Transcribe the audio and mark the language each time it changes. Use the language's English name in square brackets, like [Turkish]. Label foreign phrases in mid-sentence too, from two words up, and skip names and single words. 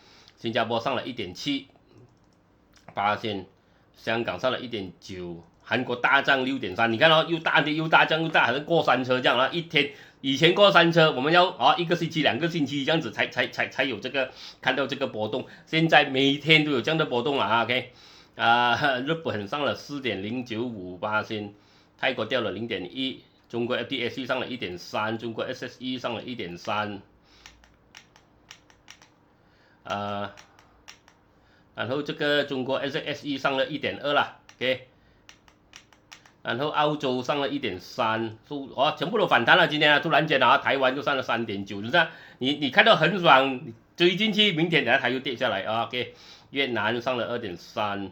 [Chinese] 新加坡上了1.7%，香港上了1.9%，韓國大漲6.3%。你看又大跌又大漲又大，好像過山車這樣一天以前過山車我們要一個星期、2個星期這樣子才有這個看到這個波動，現在每天都有這樣的波動了OK，日本上了4.095%，泰國掉了0.1%。中國 FTSE 上了1.3%，中國 SSE 上了1.3%，然後這個中國 SSE 上了1.2%啦 ，OK， 然後澳洲上了1.3%，全部都反彈了，今天突然間台灣就上了3.9%，你看到很爽，追進去，明天它又跌下來OK， 越南上了2.3%。